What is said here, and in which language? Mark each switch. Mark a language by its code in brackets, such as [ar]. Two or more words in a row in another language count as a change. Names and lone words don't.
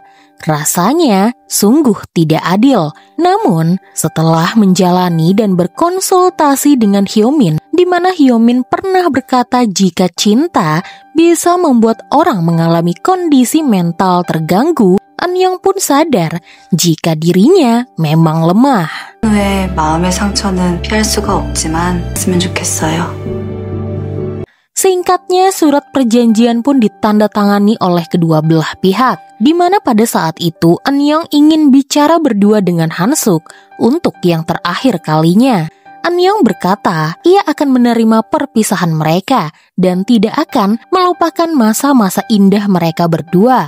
[id] Rasanya sungguh tidak adil. Namun, setelah menjalani dan berkonsultasi dengan Hyomin, di mana Hyomin pernah berkata jika cinta bisa membuat orang mengalami kondisi mental terganggu, Eunyoung pun sadar jika dirinya memang lemah. [ko] 왜 마음의 상처는 피할 수가 없지만 했으면 좋겠어요. [id] Singkatnya, surat perjanjian pun ditandatangani oleh kedua belah pihak, di mana pada saat itu Eunyoung ingin bicara berdua dengan Hansuk untuk yang terakhir kalinya. Eunyoung berkata ia akan menerima perpisahan mereka dan tidak akan melupakan masa-masa indah mereka berdua.